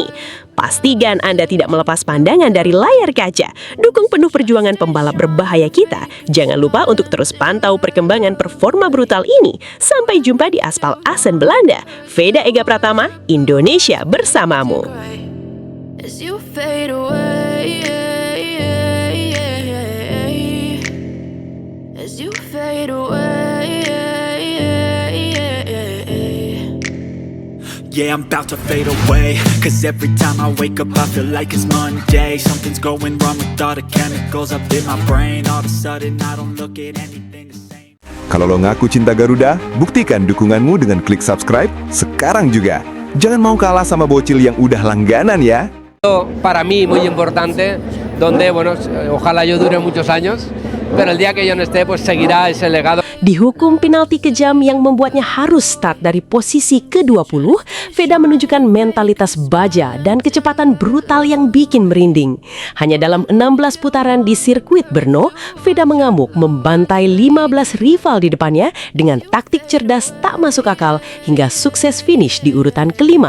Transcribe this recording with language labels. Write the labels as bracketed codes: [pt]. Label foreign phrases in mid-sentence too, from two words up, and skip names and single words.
[id] Pastikan Anda tidak melepas pandangan dari layar kaca. Dukung penuh perjuangan pembalap berbahaya kita. Jangan lupa untuk terus pantau perkembangan performa brutal ini. Sampai jumpa di aspal Assen, Belanda. Veda Ega Pratama, Indonesia bersamamu. [en] As you fade away, as you fade away. Yeah, I'm about to fade away, cause every time I wake up I feel like it's Monday. Something's going wrong with all the chemicals up in my brain. All of a sudden I don't look at anything the same. [id] Kalau lo ngaku cinta Garuda, buktikan dukunganmu dengan klik subscribe sekarang juga. Jangan mau kalah sama bocil yang udah langganan ya. [es] Para mí muy importante, donde bueno, ojalá yo dure muchos años, pero el día que yo no esté pues seguirá ese legado. [id] Dihukum penalti kejam yang membuatnya harus start dari posisi ke-20, Veda menunjukkan mentalitas baja dan kecepatan brutal yang bikin merinding. Hanya dalam 16 putaran di sirkuit Brno, Veda mengamuk membantai 15 rival di depannya dengan taktik cerdas tak masuk akal hingga sukses finish di urutan kelima.